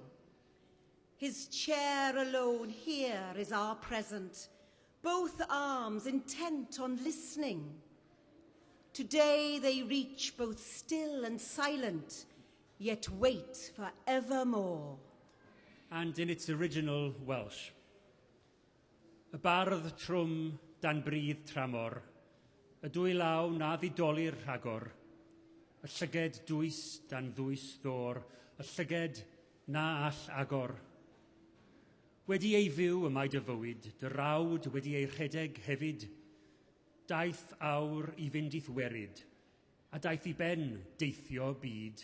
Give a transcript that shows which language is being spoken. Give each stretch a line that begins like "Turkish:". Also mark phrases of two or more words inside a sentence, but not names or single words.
English: His chair alone here is our present, both arms intent on listening. Today they reach both still and silent, yet wait for evermore. And in its original Welsh.
Welsh: Y bardd trwm dan brydd tramor, y dwy law na ddidoli'r rhagor, y llyged dwys dan ddwys ddor, y llyged na all agor. Wedi ei fyw y mae dy fywyd, dy rawd wedi ei rhedeg hefyd, daeth awr I fynd i'th werid, a daeth I ben deithio byd.